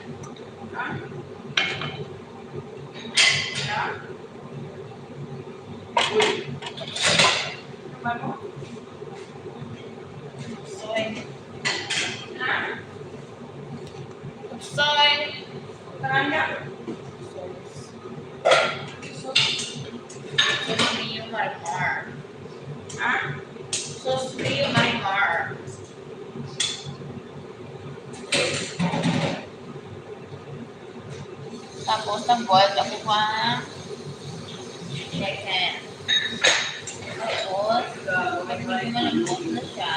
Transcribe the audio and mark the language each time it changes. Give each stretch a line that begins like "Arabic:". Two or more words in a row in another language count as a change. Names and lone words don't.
Spanish: Soy. Soy. Karanda. Sos mío Marimar. Sos mío Marimar.
Filipino: Tapos nag-boiled ako pa chicken. Tapos, medyo malambot na siya.